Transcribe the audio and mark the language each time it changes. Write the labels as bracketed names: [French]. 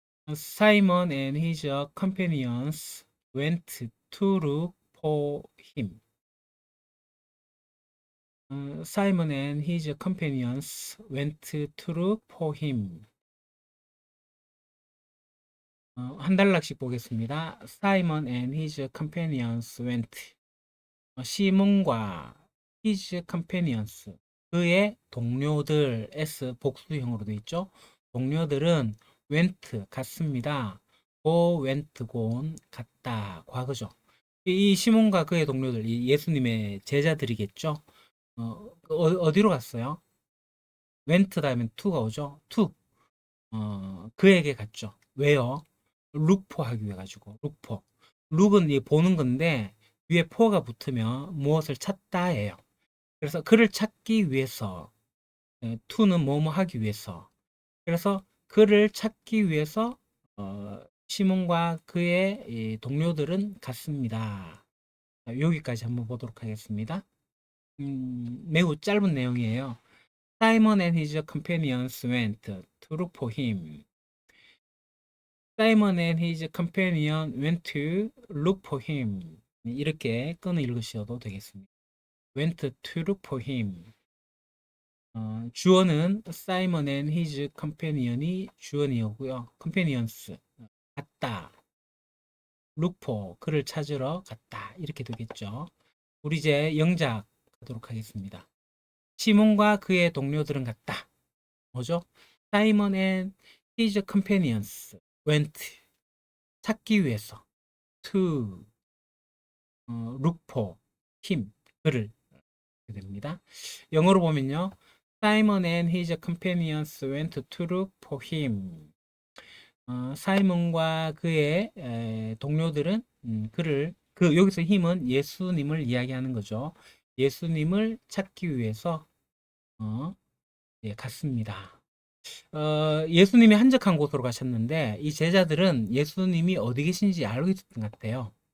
[English] Simon and his companions went to look for him. Simon and his companions went to look for him. [Korean] 한 달락씩 보겠습니다. [English] Simon and his companions went. [Korean] 시몬과 [English] his companions [Korean] 그의 동료들 s 복수형으로 되어 있죠. 동료들은 [English] went [Korean] 갔습니다. [English] go went gone [Korean] 갔다 과거죠. 이 시몬과 그의 동료들 이 예수님의 제자들이겠죠. 어디로 갔어요? went 다음에 to가 오죠. to 그에게 갔죠. 왜요? 룩포 하기 위해 가지고 룩포. 룩은 이 보는 건데 위에 포가 붙으면 무엇을 찾다예요. 그래서 그를 찾기 위해서 to는 뭐뭐 하기 위해서. 그래서 그를 찾기 위해서 시몬과 그의 이 동료들은 갔습니다. 여기까지 한번 보도록 하겠습니다. 매우 짧은 내용이에요. [English] Simon and his companions went to look for him. Simon and his companion went to look for him. [Korean] 이렇게 끈을 읽으셔도 되겠습니다. [English] went to look for him. [Korean] 주어는 [English] Simon and his companion [Korean] 이 주어이고요. companions 갔다. [English] look for [Korean] 그를 찾으러 갔다. 이렇게 되겠죠. 우리 이제 영작 하도록 하겠습니다. 시몬과 그의 동료들은 갔다. 뭐죠? [English] Simon and his companions went [Korean] 찾기 위해서 [English] to look for him [Korean] 그를 이렇게 됩니다. 영어로 보면요. [English] Simon and his companions went to look for him. [Korean] 사이먼과 그의 동료들은 그를 여기서 힘은 예수님을 이야기하는 거죠. 예수님을 찾기 위해서 예, 갔습니다. 예수님이 한적한 곳으로 가셨는데 이 제자들은 예수님이 어디 계신지 알고 있었던 것 같아요.